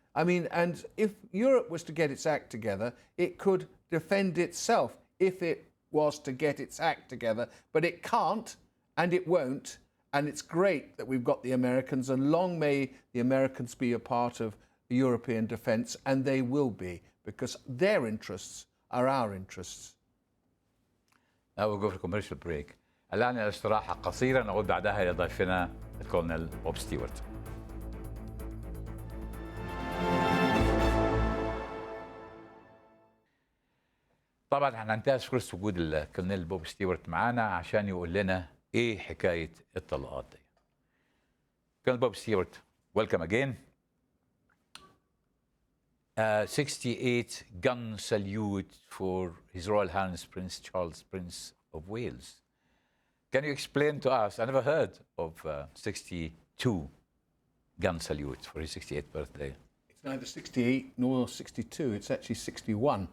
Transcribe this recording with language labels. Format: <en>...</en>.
<en>I mean, and if Europe was to get its act together, it could defend itself if it was to get its act together, but it can't, and it won't, and it's great that we've got the Americans, and long may the Americans be a part of European defence, and they will be, because their interests are our interests. Now we'll go for a commercial break.</en> <ar>الآن الاستراحة قصيرة، نعود بعدها إلى ضيفنا الكولونيل بوب ستيوارت. طبعا احنا هننتهز فرصة وجود الكولونيل بوب ستيوارت معانا عشان يقول لنا ايه حكاية الطلقات دي.</ar> <en>Colonel Bob Stewart, welcome again. 68 gun salute for His Royal Highness Prince Charles, Prince of Wales. Can you explain to us? I never heard of 62 gun salute for his 68th birthday. It's neither 68 nor 62, it's actually 61.</en>